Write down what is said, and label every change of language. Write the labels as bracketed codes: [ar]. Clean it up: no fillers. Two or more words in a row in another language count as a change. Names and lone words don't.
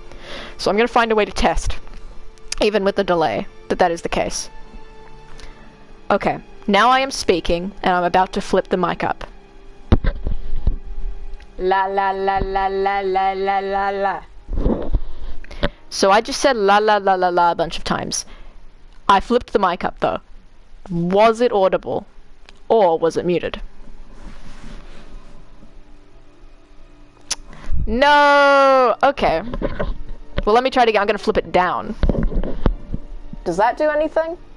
[en] So I'm gonna find a way to test, even with the delay, that is the case. Okay, now I am speaking, and I'm about to flip the mic up. La la la la la la la la la. So I just said la la la la la a bunch of times. I flipped the mic up though. Was it audible? Or was it muted? No! Okay. Well, let me try it again. I'm gonna flip it down. Does that do anything?